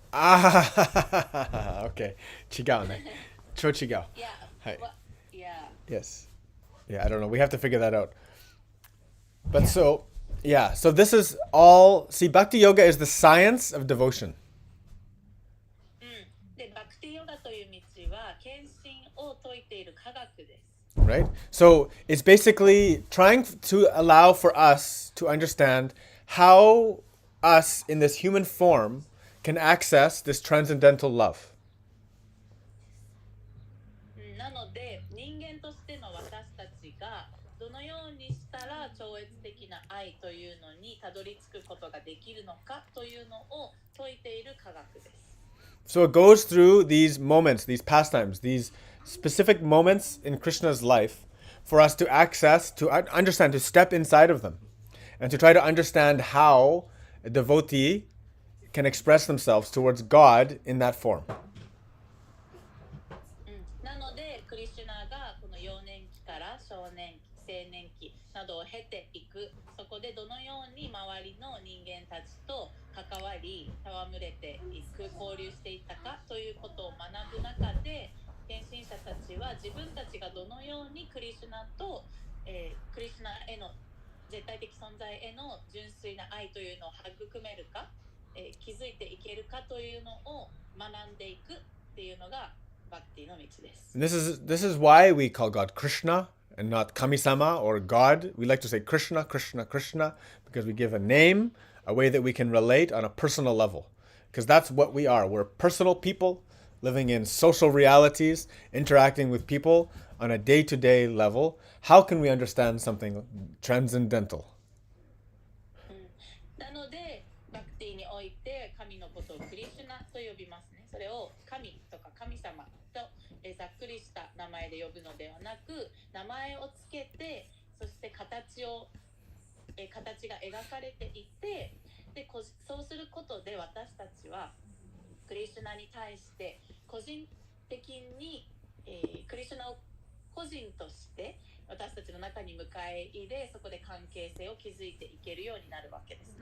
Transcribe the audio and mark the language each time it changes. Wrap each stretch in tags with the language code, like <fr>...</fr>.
<en>Ah, okay.</en> <ja>Chigao ne. Cho chigao.</ja> <en>Yeah. Hi. Yeah. Yes. Yeah, I don't know. We have to figure that out. But so this is all. See, Bhakti Yoga is the science of devotion.</en> <ja>で、バクティヨガという道は献身を説いている科学です。</ja> <en>Right? So it's basically trying to allow for us to understand how us in this human form can access this transcendental love.</en> <ja>なので、人間としての私たちがどのようにしたら超越的な愛というのにたどり着くことができるのかというのを説いている科学です。</ja> <en>So it goes through these moments, these pastimes, these specific moments in Krishna's life for us to access, to understand, to step inside of them and to try to understand how a devotee can express themselves towards God in that form.</en> <ja>なのでクリシュナがこの幼年期から少年期青年期などを経ていく、そこでどのように周りの人間たちと関わり戯れていく、交流していったかということを学ぶ中で、献身者たちは自分たちがどのようにクリシュナと、クリシュナへの絶対的存在への純粋な愛というのを育めるか、気づいていけるかというのを学んでいくっていうのがバクティの道です。</ja> <en>This is why we call God Krishna and not Kami-sama or God. We like to say Krishna, Krishna, Krishna, because we give a name, a way that we can relate on a personal level. Because that's what we are. We're personal people living in social realities, interacting with people on a day-to-day level. How can we understand something transcendental?</en> <ja>なのでバクティにおいて神のことをクリシュナと呼びますね。それを神とか神様と、ざっくりした名前で呼ぶのではなく、名前をつけて、そして形が描かれていて、でそうすることで私たちはクリシュナに対して個人的に、クリシュナを個人として私たちの中に迎え入れ、そこで関係性を築いていけるようになるわけです。</ja>